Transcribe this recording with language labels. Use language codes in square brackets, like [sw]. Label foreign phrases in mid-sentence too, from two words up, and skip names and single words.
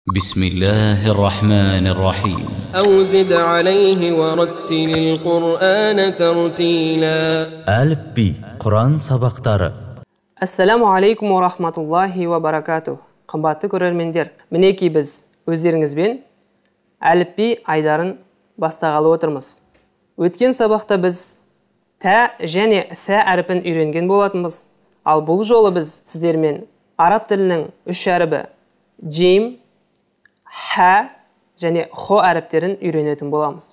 [ar] بسم الله الرحمن الرحيم أو زد عليه ورتل القرآن ترتيلا. [kk] Әліпби, Құран сабақтары. [ar] السلام عليكم ورحمة الله وبركاته. [kk] Қымбатты көрермендер, мінекей біз өздеріңізбен әліпби айдарын бастағалы отырмыз. Өткен сабақта біз та және фа әріпін үйренген болатынбыз. Ал бұл жолы біз сіздермен араб тілінің үш әрібі джим, ха және хо әріптерін үйренетін боламыз.